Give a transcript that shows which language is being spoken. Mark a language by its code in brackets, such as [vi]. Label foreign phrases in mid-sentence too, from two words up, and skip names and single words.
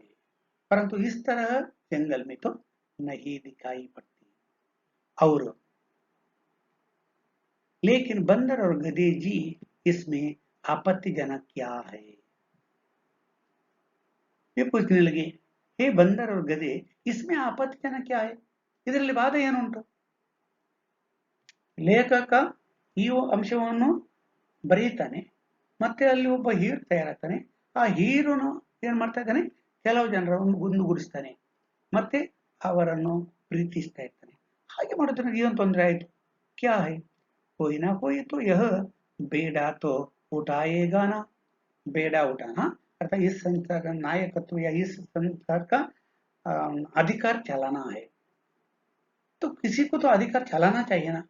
[hi] परंतु इस तरह जंगल में तो नहीं दिखाई पड़ती. और लेकिन बंदर और गधे जी, इसमें आपत्तिजनक क्या है? वे पूछने लगे, हे बंदर और गधे, इसमें आपत्तिजनक क्या है? [kn] ಇದರಲ್ಲಿ ಬಾಧೆ ಏನುಂಟು? ಲೇಖಕ ಈ ಅಂಶವನ್ನು ಬರೀತಾನೆ, ಮತ್ತೆ ಅಲ್ಲಿ ಒಬ್ಬ ಹೀರೋ ತಯಾರಾಗ್ತಾನೆ. ಆ ಹೀರೋನು ಏನ್ ಮಾಡ್ತಾ ಇದ್ದಾನೆ? ಕೆಲವು ಜನರನ್ನು ಗುಂದುಗೂಡಿಸ್ತಾನೆ, ಮತ್ತೆ ಅವರನ್ನು ಪ್ರೀತಿಸ್ತಾ ಇರ್ತಾನೆ. ಹಾಗೆ ಮಾಡೋದ್ರಿಂದ ಏನು ತೊಂದರೆ ಆಯ್ತು? [hi] क्या है? कोई ना कोई तो यह बेड़ा तो उठाएगा ना. बेड़ा उठाना अर्थात इस संसार का नायकत्व या इस संसार का अधिकार चलाना है, तो किसी को तो अधिकार चलाना चाहिए ना.